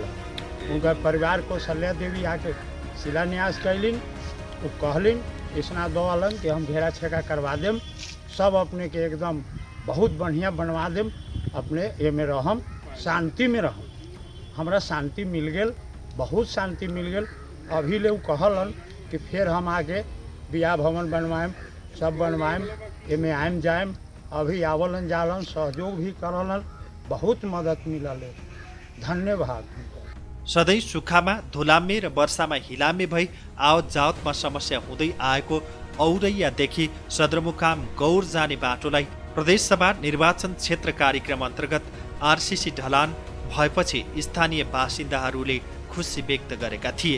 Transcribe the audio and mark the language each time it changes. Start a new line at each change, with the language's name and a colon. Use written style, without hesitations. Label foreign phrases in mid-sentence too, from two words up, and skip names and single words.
Bhojpuri: उनका परिवार को सल्या देवी आके शिलान्यास कैलिन, वो कहलिन इसना दौलन कि हम घेरा छेका करवा देम, सब अपने के एकदम बहुत बढ़िया बनवा देम, अपने ये में रहम, शांति में रहम। हमरा शांति मिल गेल, बहुत शांति मिल गेल। अभी ले कहलन कि फिर हम आगे बिया भवन बनवाएम, सब बनवाएम, एमे आएम जाएम। अभी आवलन जालन, सहयोग भी करलन, बहुत मदद मिलल। धन्यवाद।
Nepali: सधैँ सुक्खामा धुलामे र वर्षामा हिलामे भई आवत जावतमा समस्या हुँदै आएको औरैयादेखि सदरमुकाम गौर जाने बाटोलाई प्रदेशसभा निर्वाचन क्षेत्र कार्यक्रम अन्तर्गत आरसीसी ढलान भएपछि स्थानीय बासिन्दाहरूले खुसी व्यक्त गरेका थिए।